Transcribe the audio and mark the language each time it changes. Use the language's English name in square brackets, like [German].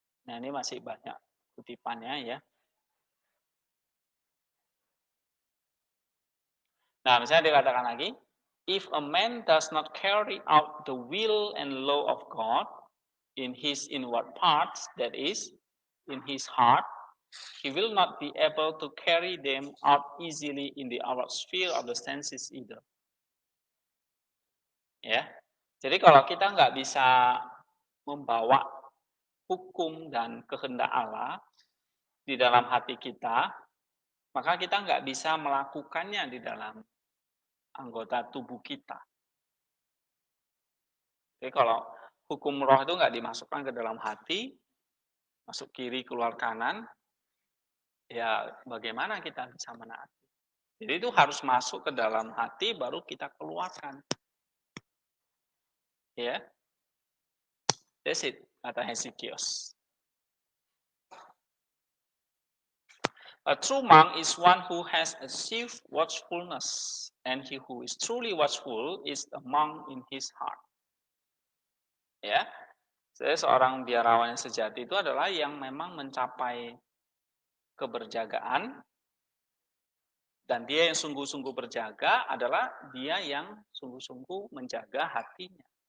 [Indonesian] Nah ini masih banyak kutipannya ya. Nah misalnya dikatakan lagi, [English] if a man does not carry out the will and law of God in his inward parts, that is, in his heart, he will not be able to carry them out easily in the outward sphere of the senses either. [Indonesian] Ya, jadi kalau kita nggak bisa membawa hukum dan kehendak Allah di dalam hati kita, maka kita nggak bisa melakukannya di dalam anggota tubuh kita. Jadi kalau hukum roh itu nggak dimasukkan ke dalam hati, masuk kiri keluar kanan, ya bagaimana kita bisa menaati? Jadi itu harus masuk ke dalam hati baru kita keluarkan. Ya, [English] that's it, [Indonesian] kata Hesychios. [English] A true monk is one who has achieved watchfulness, and he who is truly watchful is a monk in his heart. [Indonesian] Ya, jadi seorang biarawan yang sejati itu adalah yang memang mencapai keberjagaan, dan dia yang sungguh-sungguh berjaga adalah dia yang sungguh-sungguh menjaga hatinya.